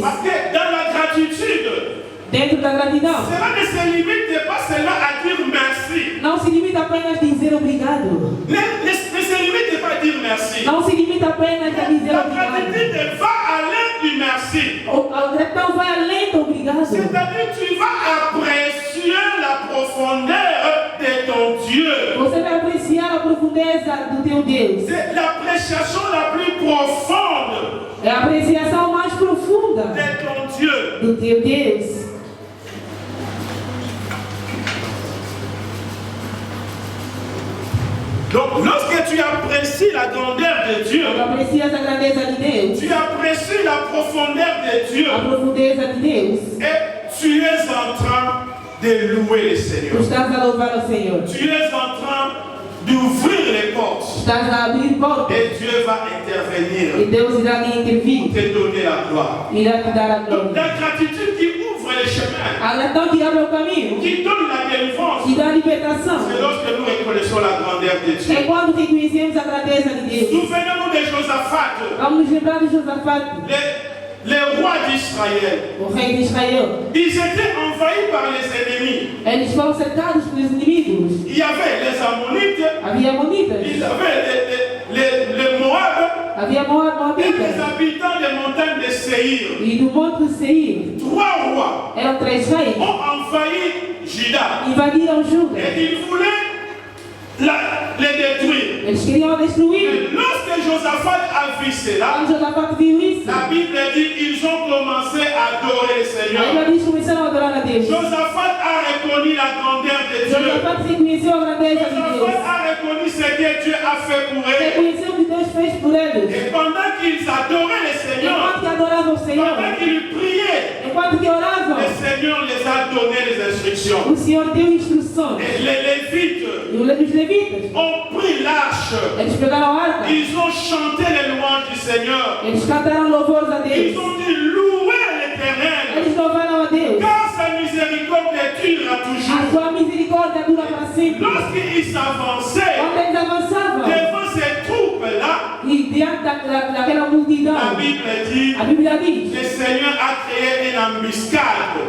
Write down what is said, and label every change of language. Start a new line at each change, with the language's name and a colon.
French: parce que dans la gratitude,
Portuguese: dentro da gratidão,
French: cela ne se limite pas seulement à dire merci.
Portuguese: não se limita apenas a dizer obrigado.
French: Ne se limite pas à dire merci.
Portuguese: Não se limita apenas a dizer
French: La
Portuguese: obrigado.
French: gratitude va
Portuguese: além
French: du merci.
Portuguese: A gratidão vai além do obrigado.
French: C'est-à-dire tu vas apprécier la profondeur de ton Dieu.
Portuguese: Você vai apreciar a profundeza do teu Deus.
French: C'est l'appréciation la plus profonde
Portuguese: É a apreciação mais profunda
French: de ton Dieu.
Portuguese: do teu Deus.
French: Donc lorsque tu apprécies la grandeur de Dieu,
Portuguese: Quando aprecias a grandeza de Deus,
French: tu apprécies la profondeur de Dieu
Portuguese: a profundeza de Deus,
French: et tu es en train de louer le Seigneur.
Portuguese: tu estás a louvar o Senhor.
French: Tu es en train d'ouvrir les portes
Portuguese: Estás a abrir portas
French: et Dieu va intervenir
Portuguese: e Deus irá te
French: pour
Portuguese: intervir,
French: te donner la gloire.
Portuguese: irá te dar a
French: Donc
Portuguese: glória.
French: la gratitude qui ouvre les chemins,
Portuguese: A gratidão que abre o caminho,
French: qui donne la délivrance,
Portuguese: que dá a libertação,
French: c'est lorsque nous reconnaissons la grandeur de Dieu.
Portuguese: é quando reconhecemos a grandeza de Deus.
French: Souvenez-nous de Josaphat,
Portuguese: Vamos nos lembrar de Josafate,
French: les rois d'Israël.
Portuguese: o rei de Israel.
French: Ils étaient envahis par les ennemis.
Portuguese: Eles foram cercados pelos inimigos.
French: Il y avait les Ammonites,
Portuguese: Havia Amonitas,
French: il y avait les Moab
Portuguese: havia Moab,
French: et les
Portuguese: Moabitas
French: habitants des montagnes de Séhir.
Portuguese: e do monte de Seir.
French: 3 rois
Portuguese: Eram 3 reis.
French: ont envahi Juda
Portuguese: Invadiram Juda.
French: et ils voulaient les détruire.
Portuguese: Eles queriam destruir.
French: Et lorsque Josaphat a vu cela,
Portuguese: Quando Josafate viu isso,
French: la Bible dit qu'ils ont commencé à adorer le Seigneur.
Portuguese: Bíblia diz que começaram a adorar a Deus.
French: Josaphat a reconnu la grandeur de Dieu.
Portuguese: Josafate reconheceu a grandeza de
French: Josaphat
Portuguese: Deus.
French: a reconnu ce que Dieu a fait pour eux.
Portuguese: Reconheceu o que Deus fez por eles.
French: Et pendant qu'ils adoraient le Seigneur,
Portuguese: Enquanto que adoravam o Senhor,
French: pendant qu'ils priaient,
Portuguese: enquanto que oravam,
French: le Seigneur les a donné les instructions.
Portuguese: o Senhor deu instruções.
French: Et les Lévites
Portuguese: E os levitas,
French: ont pris l'arche.
Portuguese: eles pegaram a arca,
French: Ils ont chanté les louanges du Seigneur.
Portuguese: eles cantaram louvores a
French: Ils
Portuguese: Deus.
French: ont dit louer l'Éternel.
Portuguese: Eles louvaram a Deus.
French: Car sa miséricorde dure
Portuguese: A
French: toujours.
Portuguese: sua misericórdia dura para sempre.
French: Lorsqu'ils avançaient
Portuguese: Quando eles avançavam,
French: devant ces troupes-là,
Portuguese: e diante daquela multidão,
French: la Bible dit,
Portuguese: a Bíblia diz,
French: le Seigneur a créé une embuscade.